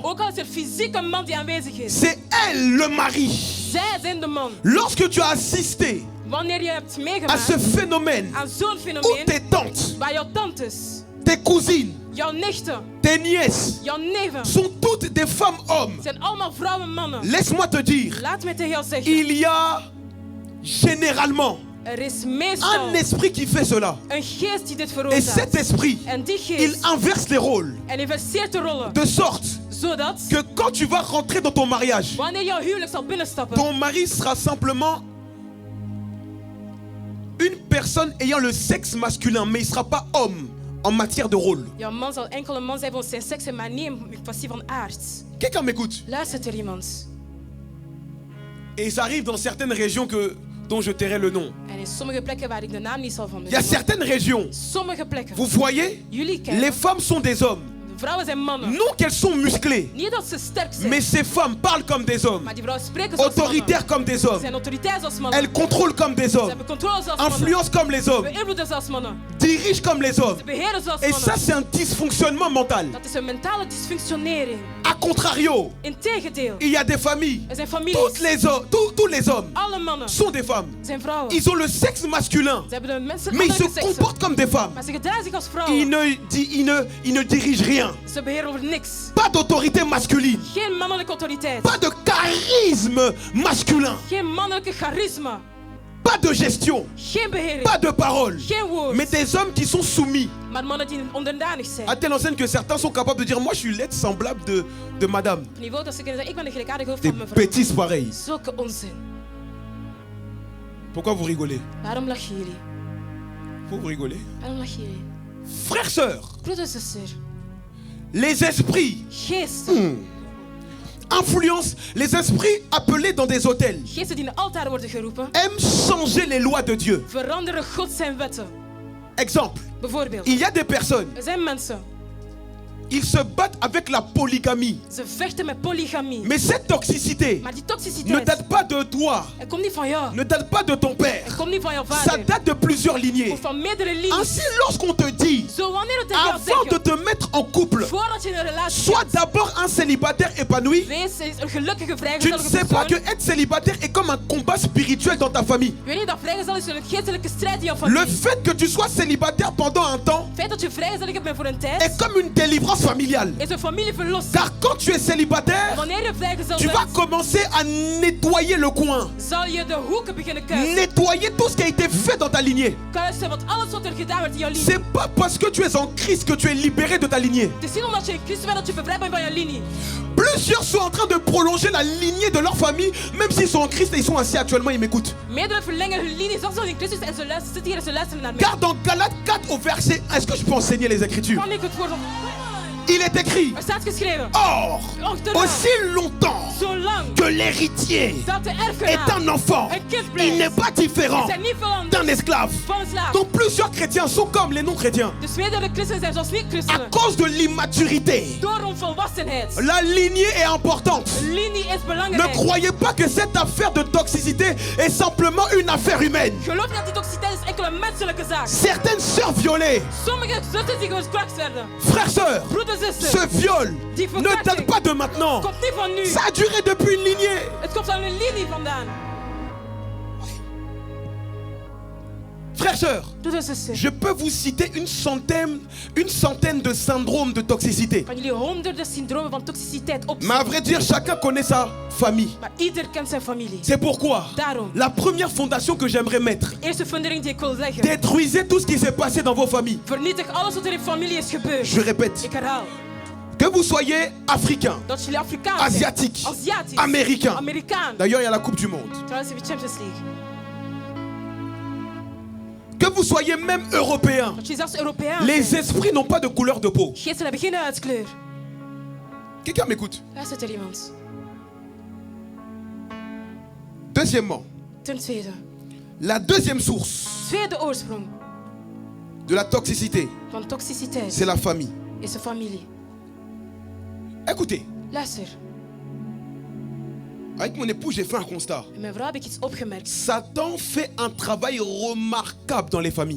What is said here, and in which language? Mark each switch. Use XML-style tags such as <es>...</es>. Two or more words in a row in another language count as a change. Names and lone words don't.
<nl>Ook al is er fysiek een man die aanwezig is.</nl> <fr>c'est elle le mari.</fr> <nl>Zij zijn de man.</nl> <fr>Lorsque tu as assisté</fr> <nl>Wanneer je hebt</nl> <fr>à</fr> <nl>meegemaakt</nl> <fr>ce phénomène</fr> <nl>aan zo'n</nl> <fr>où</fr> <nl>fenomeen</nl> <fr>tes tantes,</fr> <nl>waar jouw tantes,</nl> <fr>tes cousines,</fr> <nl>jouw nichten,</nl> <fr>tes nièces</fr> <nl>jouw neven</nl> <fr>sont toutes des femmes-hommes,</fr> <nl>zijn allemaal vrouwen mannen.</nl> <fr>laisse-moi te dire,</fr> <nl>Laat me tegen jou zeggen.</nl> <fr>il y a généralement</fr> <nl>Er is</nl> <fr>un</fr> <nl>meestal</nl> <fr>esprit qui fait cela.</fr> <nl>een geest die dit</nl> <fr>Et</fr> <nl>veroorzaakt.</nl> <fr>cet esprit,</fr> <nl>En die</nl> <fr>il</fr> <nl>geest,</nl> <fr>inverse les rôles.</fr> <nl>en inverseert de rollen.</nl> <fr>De sorte</fr> <nl>Zodat,</nl> <fr>que quand tu vas rentrer dans ton mariage,</fr> <nl>wanneer jouw huwelijk zal binnenstappen,</nl> <fr>ton mari sera simplement une personne ayant le sexe masculin, mais il ne sera pas homme en matière de rôle.</fr> <nl>jouw man zal enkel een man zijn van zijn seks, maar niet in kwestie van aard.</nl> <fr>Quelqu'un m'écoute.</fr> <nl>Luistert er iemand?</nl> <fr>Et ça arrive dans certaines régions que dont je tairai le nom.</fr> <nl>En in sommige plekken waar ik de naam niet zal van</nl> <fr>Il y a</fr> <nl>noemen.</nl> <fr>certaines régions,</fr> <nl>Sommige plekken.</nl> <fr>vous voyez,</fr> <nl>Jullie kennen.</nl> <fr>les femmes sont des hommes.</fr> <nl>De vrouwen zijn mannen.</nl> <fr>Non qu'elles sont musclées,</fr> <nl>Niet dat ze sterk zijn.</nl> <fr>mais ces femmes parlent comme des hommes,</fr> <nl>Maar die vrouwen spreken zoals mannen.</nl> <fr>autoritaires comme des</fr> <nl>Ze</nl> <fr>hommes.</fr> <nl>zijn autoritair zoals mannen.</nl> <fr>Elles contrôlent comme des</fr> <nl>Ze</nl> <fr>hommes,</fr> <nl>hebben controle zoals mannen.</nl> <fr>influencent comme les hommes,</fr> <nl>Beïnvloeden zoals mannen.</nl> <fr>dirigent comme les hommes.</fr> <nl>Ze beheren zoals</nl> <fr>Et</fr> <nl>mannen.</nl> <fr>ça, c'est un dysfonctionnement mental.</fr> <nl>Dat is een mentale dysfunctionering.</nl> <fr>A contrario,</fr> <nl>Integendeel.</nl> <fr>il y a des familles.</fr> <nl>Er zijn families.</nl> <fr>Tous les hommes</fr> <nl>Alle mannen</nl> <fr>sont des femmes.</fr> <nl>zijn vrouwen.</nl> <fr>Ils ont le sexe masculin,</fr> <nl>Ze hebben de mensen</nl> <fr>mais ils se</fr> <nl>mannelijke seksen.</nl> <fr>comportent comme des femmes.</fr> <nl>Maar ze gedragen zich als vrouwen.</nl> <fr>Ils ne dirigent rien.</fr> <nl>Ze beheren over niks.</nl> <fr>Pas d'autorité masculine.</fr> <nl>Geen mannelijke autoriteit.</nl> <fr>Pas de charisme masculin.</fr> <nl>Geen mannelijke charisma.</nl> <fr>Pas de gestion.</fr> <nl>Geen behering.</nl> <fr>Pas de parole.</fr> <nl>Geen woord.</nl> <fr>Mais des hommes qui sont soumis.</fr> <nl>Maar mannen die onderdanig zijn.</nl> <fr>À telle enseigne que certains sont capables de dire moi je suis l'aide semblable de madame.</fr> <nl>Op niveau dat ze kunnen zeggen, ik ben de gelijkaardige hoofd</nl> <fr>Des</fr> <nl>van mijn vrouw.</nl> <fr>bêtises pareilles.</fr> <nl>Zulke onzin.</nl> <fr>Pourquoi vous rigolez?</fr> <nl>Waarom lachen jullie?</nl> <fr>Pourquoi vous rigolez?</fr> <nl>Waarom lachen jullie?</nl> <fr>Frères, sœurs,</fr> <nl>Broeder, zuster.</nl> <fr>les esprits</fr> <nl>Geesten.</nl> <fr>influencent, les esprits appelés dans des hôtels</fr> <nl>Geesten die in de altaren worden geroepen.</nl> <fr>aiment changer les lois de Dieu.</fr> <nl>Veranderen God zijn wetten.</nl> <fr>Exemple,</fr> <nl>Bijvoorbeeld.</nl> <fr>il y a des personnes,</fr> <nl>Er zijn mensen.</nl> <fr>ils se battent avec la polygamie.</fr> <nl>Ze vechten met polygamie.</nl> <fr>Mais cette toxicité</fr> <nl>Maar die</nl> <fr>ne</fr> <nl>toxiciteit.</nl> <fr>date pas de toi,</fr> <nl>Het komt niet van jou.</nl> <fr>ne date pas de ton père.</fr> <nl>Het komt niet van jouw</nl> <fr>Ça</fr> <nl>vader.</nl> <fr>date de plusieurs lignées.</fr> <nl>Of van meerdere linies.</nl> <fr>Ainsi, lorsqu'on te dit,</fr> <nl>Zo wanneer het tegen jou</nl> <fr>avant de</fr> <nl>zeggen.</nl> <fr>te mettre en couple,</fr> <nl>Voordat je in een relatie</nl> <fr>sois</fr> <nl>gaat.</nl> <fr>d'abord un célibataire épanoui.</fr> <nl>Wees een gelukkige</nl> <fr>Tu ne</fr> <nl>vrijgezelle</nl> <fr>sais pas que</fr> <nl>persoon.</nl> <fr>être célibataire est comme un combat spirituel dans ta famille.</fr> <nl>Weet je dat vrijgezel is een geestelijke strijd in jouw</nl> <fr>Le</fr> <nl>familie?</nl> <fr>fait que tu sois célibataire pendant un temps</fr> <nl>Het feit dat je vrijgezellig bent voor een tijd.</nl> <fr>est comme une délivrance familiale.</fr> <nl>Is een familieverlossing.</nl> <fr>Car quand tu es célibataire,</fr> <nl>Wanneer je vrijgezel</nl> <fr>tu vas</fr> <nl>bent.</nl> <fr>commencer à nettoyer le coin.</fr> <nl>Zal je de hoeken beginnen kuisen.</nl> <fr>Nettoyer tout ce qui a été fait dans ta lignée.</fr> <nl>Kuisen wat alles wat er gedaan werd in jouw linie.</nl> <fr>C'est pas parce que tu es en Christ que tu es libéré de ta lignée.</fr> <nl>Het is niet omdat je in Christus bent dat je bevrijd bent van jouw linie.</nl> <fr>Plusieurs sont en train de prolonger la lignée de leur famille, même s'ils sont en Christ et ils sont assis actuellement, ils m'écoutent.</fr> <nl>Meerdere verlengen hun linie, zelfs in Christus en ze luisteren, zitten hier en ze luisteren naar mij.</nl> <fr>Car dans Galates 4 au verset, est-ce que je peux enseigner les Écritures?</fr> <nl>Kan ik het woord op...</nl> <fr>Il est écrit,</fr> <nl>Er staat geschreven.</nl> <fr>or,</fr> <nl>Achterna,</nl> <fr>aussi longtemps</fr> <nl>zolang</nl> <fr>que l'héritier</fr> <nl>dat de</nl> <fr>est</fr> <nl>erfgenaam</nl> <fr>un enfant,</fr> <nl>een kind</nl> <fr>il</fr> <nl>blijft.</nl> <fr>n'est pas différent</fr> <nl>Zijn niet veranderd</nl> <fr>d'un esclave.</fr> <nl>van een slaaf.</nl> <fr>Donc plusieurs chrétiens sont comme les non-chrétiens</fr> <nl>Dus meerdere christenen zijn zoals</nl> <fr>à</fr> <nl>niet-christenen.</nl> <fr>cause de l'immaturité.</fr> <nl>Door onvolwassenheid.</nl> <fr>La lignée est importante.</fr> <nl>Een linie is</nl> <fr>Ne</fr> <nl>belangrijk.</nl> <fr>croyez pas que cette affaire de toxicité est simplement une affaire humaine.</fr> <nl>Geloof niet dat die toxiciteit is enkel een menselijke zaak.</nl> <fr>Certaines sœurs violées,</fr> <nl>Sommige zusters die gekraakt werden.</nl> <fr>frères, sœurs,</fr> <nl>Broeders, zusters.</nl> <fr>ce viol</fr> <nl>Die</nl> <fr>ne</fr> <nl>verkrachting</nl> <fr>date pas de maintenant.</fr> <nl>komt niet van nu.</nl> <fr>Ça a duré depuis une lignée.</fr> <nl>Het komt van een linie vandaan.</nl> <fr>Frères, sœurs,</fr> <nl>Broeders, zusters.</nl> <fr>je peux vous citer une centaine de syndromes de toxicité.</fr> <nl>Van jullie honderden syndromen van toxiciteit op.</nl> <fr>Mais à vrai dire, chacun connaît sa famille.</fr> <nl>Maar ieder kent zijn familie.</nl> <fr>C'est pourquoi</fr> <nl>Daarom.</nl> <fr>la première fondation que j'aimerais mettre,</fr> <nl>Eerste fundering die ik wil leggen.</nl> <fr>détruisez tout ce qui s'est passé dans vos familles.</fr> <nl>Vernietig alles wat er in familie is gebeurd.</nl> <fr>Je répète,</fr> <nl>Ik herhaal.</nl> <fr>que vous soyez africain,</fr> <nl>Dat jullie Afrikaan zijn.</nl> <fr>asiatique,</fr> <nl>Aziatisch.</nl> <fr>américain.</fr> <nl>Amerikaan.</nl> <fr>D'ailleurs, il y a la Coupe du Monde.</fr> <nl>Trouwens, heb je Champions League.</nl> <fr>Que vous soyez même européen,</fr> <nl>Dat jullie zelfs Europeaan</nl> <fr>les</fr> <nl>zijn.</nl> <fr>esprits n'ont pas de couleur de peau.</fr> <nl>Geesten hebben geen huidskleur.</nl> <fr>Quelqu'un m'écoute?</fr> <nl>Luistert er iemand?</nl> <fr>Deuxièmement,</fr> <nl>Ten tweede.</nl> <fr>la deuxième source</fr> <nl>Tweede oorsprong</nl> <fr>de la toxicité,</fr> <nl>van toxiciteit</nl> <fr>c'est la famille.</fr> <nl>is de familie.</nl> <fr>Écoutez,</fr> <nl>Luister.</nl> <fr>avec mon époux, j'ai fait un constat.</fr> <nl>Met mijn vrouw heb ik iets opgemerkt.</nl> <fr>Satan fait un travail remarquable dans les familles.</fr>